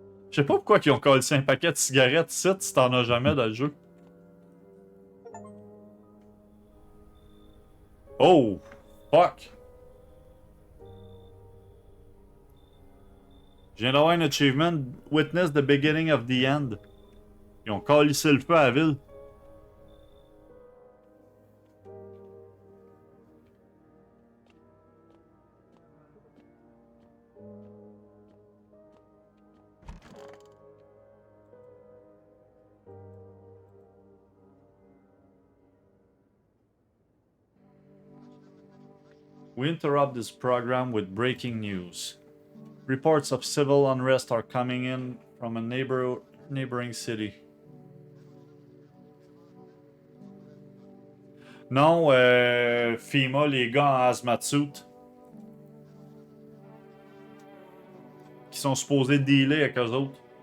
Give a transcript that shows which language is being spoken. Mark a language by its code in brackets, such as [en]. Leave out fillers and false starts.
[fr] Je sais pas pourquoi ils ont collé un paquet de cigarettes ici si t'en as jamais dans le jeu. [en] Oh! Fuck! [fr] Je viens d'avoir un achievement. [en] Witness the beginning of the end. [fr] Ils ont collé le feu à la ville. [en] We interrupt this program with breaking news. Reports of civil unrest are coming in from a neighboring city. [fr] Non, FEMA, les gars en hazmat suit, qui sont supposés dealer avec eux autres.